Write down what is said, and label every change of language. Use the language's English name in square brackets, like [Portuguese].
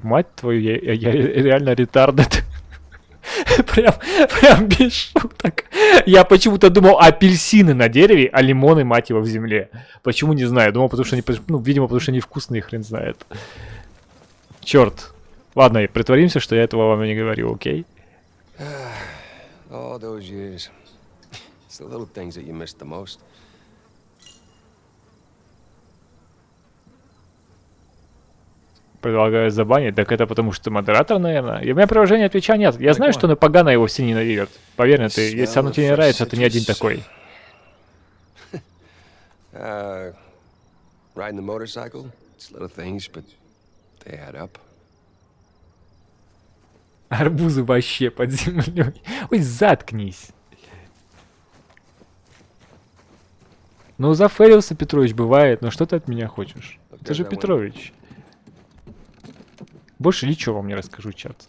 [Russian] Мать твою, я реально ретардед. Прям без шуток. Я почему-то думал апельсины на дереве, а лимоны, мать его, в земле. Почему, не знаю. Думал, потому что они, ну, видимо, потому что они вкусные, хрен знает. Черт. Ладно, притворимся, что я этого вам не говорю, окей? [English] All those years. It's the little things that you miss the most. [Russian] Предлагаю забанить, так это потому что модератор, наверное. И у меня приложение Твича нет. Я знаю, что Напагана его все ненавидят. Поверь мне, ты, если оно тебе не нравится, ты не один такой. [English] Riding the motorcycle, it's little things, but they add up. [Russian] Арбузы вообще под землей. Ой, заткнись. Ну, зафейлился Петрович, бывает. Но что ты от меня хочешь? Ты же Петрович. Больше ничего вам не расскажу, чат.